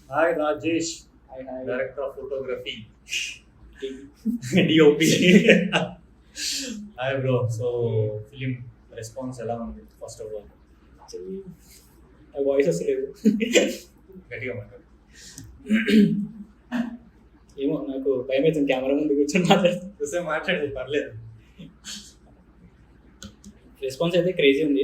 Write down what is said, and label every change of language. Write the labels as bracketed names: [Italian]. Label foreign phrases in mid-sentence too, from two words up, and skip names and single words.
[English] Hi Rajesh, Hi, hi. Director of Photography, DOP. Hi bro. So film response [Telugu] ఎలా ఉంది [English] first of all? [Telugu] Actually, నా వాయిస్ వస్తలేదు. గట్టిగా మాట్లాడు. ఏమో నాకు భయం అవుతుంది కెమెరా ముందు కూర్చొని మాట్లాడుతుంది. చూస్తే మాట్లాడేది పర్లేదు. రెస్పాన్స్ అయితే క్రేజీ ఉంది.